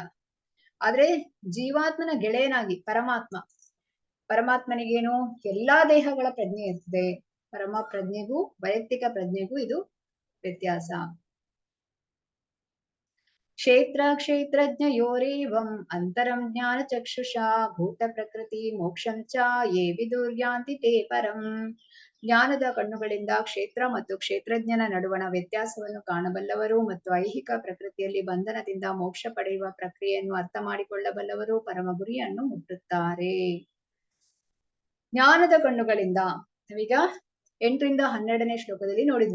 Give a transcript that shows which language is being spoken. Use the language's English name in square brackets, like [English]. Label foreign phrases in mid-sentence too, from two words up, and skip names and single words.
[Kannada] ಆದ್ರೆ ಜೀವಾತ್ಮನ ಗೆಳೆಯನಾಗಿ ಪರಮಾತ್ಮನಿಗೇನು ಎಲ್ಲಾ ದೇಹಗಳ ಪ್ರಜ್ಞೆ ಇರ್ತದೆ. ಪರಮ ಪ್ರಜ್ಞೆಗೂ ವೈಯಕ್ತಿಕ ಪ್ರಜ್ಞೆಗೂ ಇದು ವ್ಯತ್ಯಾಸ. [Sanskrit] ಕ್ಷೇತ್ರಜ್ಞಯೋರೇವಂ ಅಂತರಂ ಜ್ಞಾನ ಚಕ್ಷುಷಾ ಭೂತ ಪ್ರಕೃತಿ ಮೋಕ್ಷಂ ಚ ಯೇ ವಿದುರ್ಯಾಂತಿ ತೇ ಪರಂ. [Kannada] ಜ್ಞಾನದ ಕಣ್ಣುಗಳಿಂದ ಕ್ಷೇತ್ರ ಮತ್ತು ಕ್ಷೇತ್ರಜ್ಞನ ನಡುವಣ ವ್ಯತ್ಯಾಸವನ್ನು ಕಾಣಬಲ್ಲವರು ಮತ್ತು ಐಹಿಕ ಪ್ರಕೃತಿಯಲ್ಲಿ ಬಂಧನದಿಂದ ಮೋಕ್ಷ ಪಡೆಯುವ ಪ್ರಕ್ರಿಯೆಯನ್ನು ಅರ್ಥ ಮಾಡಿಕೊಳ್ಳಬಲ್ಲವರು ಪರಮ ಗುರಿಯನ್ನು ಮುಟ್ಟುತ್ತಾರೆ. ಜ್ಞಾನದ ಕಣ್ಣುಗಳಿಂದ ನಾವೀಗ 8ರಿಂದ 12ನೇ ಶ್ಲೋಕದಲ್ಲಿ ನೋಡಿದ್ವಿ.